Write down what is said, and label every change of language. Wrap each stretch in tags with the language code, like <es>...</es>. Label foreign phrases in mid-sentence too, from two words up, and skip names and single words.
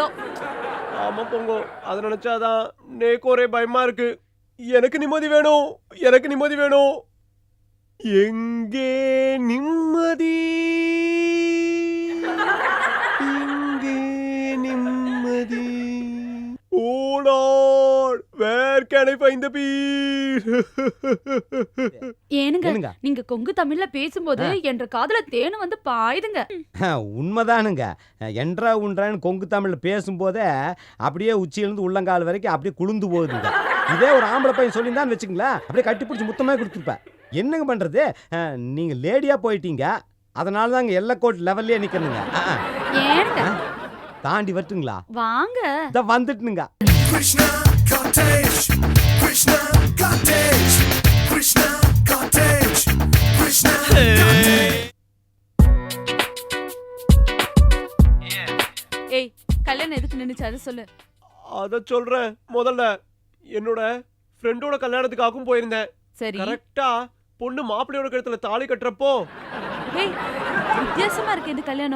<ta>ஆமா போங்க, அதை நினைச்சாதான் நேக்கு ஒரே பயமா இருக்கு. எனக்கு நிம்மதி வேணும், எனக்கு நிம்மதி வேணும். எங்கே நிம்மதி, எங்கே நிம்மதி.</ta> <en>O Lord, where can I find the peace?</en> <ta>ஏனுங்க, நீங்க கொங்கு தமிழ்ல பேசும்போது என்ற காதுல தேனு வந்து பாயுதுங்க. உண்மைதானுங்க. என்றா உன்றான்னு கொங்கு தமிழ்ல பேசும்போதே அப்படியே உச்சியிலிருந்து உள்ளங்கால் வரைக்கும் அப்படியே குளுந்து போகுதுங்க. இதே ஒரு ஆம்பளை பையன் சொல்லியிருந்தான்னு வச்சுங்களேன், அப்படியே கட்டிப்பிடிச்சி முத்தமே கொடுத்துருப்பேன். என்னங்க பண்றது, நீங்க லேடியா போயிட்டீங்க, அதனால தாங்க எல்லக்கோட் லெவல்லே நிக்கணுங்க. ஏனுங்க தாண்டி வரட்டுங்களா? வாங்க. இத வந்துட்டுங்க. Krishna cottage, Krishna cottage, Krishna cottage, Krishna cottage. ஏய், கல்யாணம் எதுக்கு நின்னுச்சு அதை சொல்லு. அத சொல்றேன். முதல்ல என்னோட ஃப்ரெண்டோட கல்யாணத்துக்காகவும் போயிருந்தேன். சரி. கரெக்டா பொண்ணு மாப்பிள்ளையோட கழுத்துல தாலி கட்டுறப்போ, ஏய், வித்தியாசமா இருக்கு இந்த கல்யாணம்.</ta>